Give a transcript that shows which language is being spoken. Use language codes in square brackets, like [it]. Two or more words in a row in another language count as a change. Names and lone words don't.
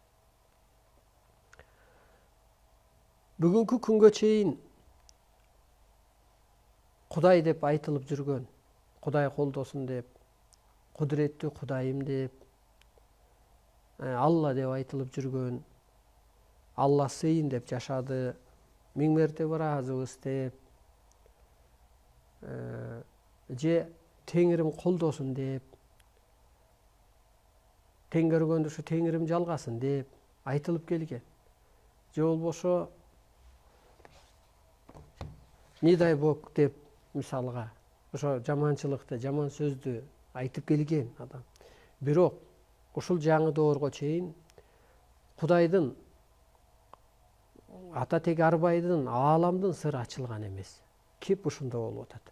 [ky] Бүгүнкү күнгө чейин Кудай деп айтылып жүргөн, Кудай колдосун деп, кудуреттүү Кудайым деп, Алла деп айтылып жүргөн, Алла сыйын деп жашады, миң мертебе ыраазыбыз деп, же Теңирим колдосун деп, тең көргөндө ушу Теңирим жалгасын деп айтылып келген. Же болбосо [ru] не дай бог [ky] деп мисалга ошо жаманчылыкты, жаман сөздү айтып келген адам. Бирок ушул жаңы доорго чейин Кудайдын, ата тег Арбайдын, ааламдын сыры ачылган эмес. Кеп ушунда болуп атат.